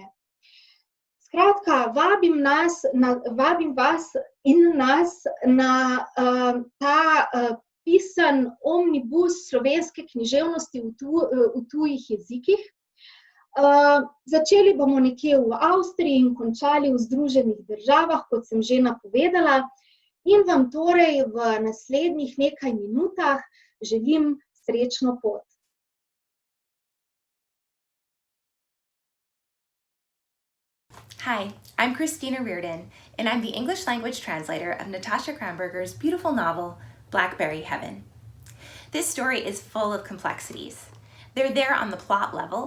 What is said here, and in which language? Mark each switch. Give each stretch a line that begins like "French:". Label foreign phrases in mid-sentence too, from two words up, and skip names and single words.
Slovenian: Skratka, vabim vas in nas na ta pisan omnibus slovenske književnosti v tujih jezikih. Začeli bomo nekje v Avstriji in končali v Združenih državah, kot sem že napovedala, in vam torej v naslednjih nekaj minutah želim srečno pot.
English: Hi, I'm Christina Reardon, and I'm the English language translator of Nataša Kramberger's beautiful novel, Blackberry Heaven. This story is full of complexities. They're there on the plot level.